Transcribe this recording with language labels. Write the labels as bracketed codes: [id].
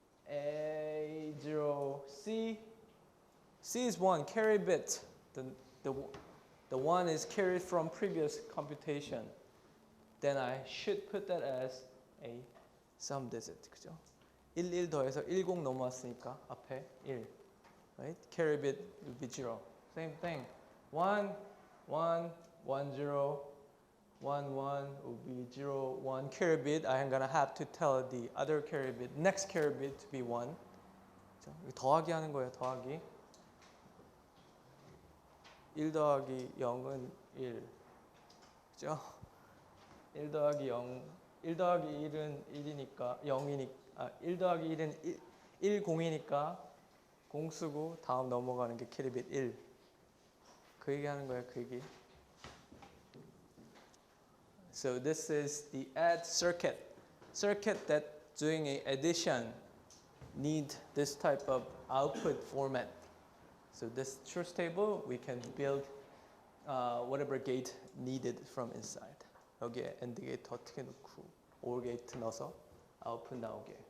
[en] A0, C. C is 1, carry bit. The 1 is carried from previous computation. Then I should put that as a sum digit. [ko] 그죠? 11 더해서 10 넘어왔으니까 앞에 1. [en] Right? Carry bit will be 0. Same thing. 1, 1, 1, 0. 1, 1 will be 0, 1 carry bit. I am going to have to tell the other carry bit, next carry bit to be 1. [ko] 더하기 하는 거예요, 더하기. 1 더하기 0은 1. 그죠? 1 더하기 0, 1 더하기 1은 1이니까, 0이니까, 1 더하기 1은 1, 0이니까 0 쓰고 다음 넘어가는 게 carry bit 1. 그 얘기 하는 거예요, 그 얘기. [en] So this is the add circuit. Circuit that doing a addition need this type of output format. So this truth table, we can build whatever gate needed from inside. [ko] 여기에 AND gate 어떻게 넣고 OR gate 넣어서 output 나오게.